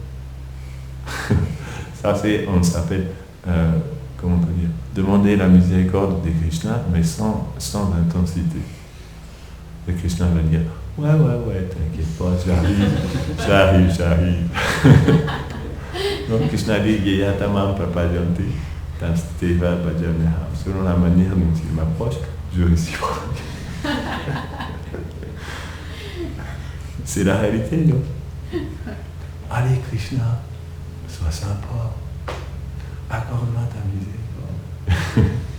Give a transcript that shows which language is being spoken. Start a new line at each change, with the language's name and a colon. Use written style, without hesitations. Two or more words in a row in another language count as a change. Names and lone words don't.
French: » Ça, on s'appelle, comment on peut dire, demander la miséricorde de Krishna, mais sans intensité. Et Krishna va dire « Ouais, t'inquiète pas, j'arrive. » Donc Krishna dit «
Sanskrit: Yatamam prapajanti, tansteva bhajaneham
French: » selon la manière dont il m'approche, je réciproque. C'est la réalité, non? Allez Krishna, sois sympa, accorde-moi ta miséricorde.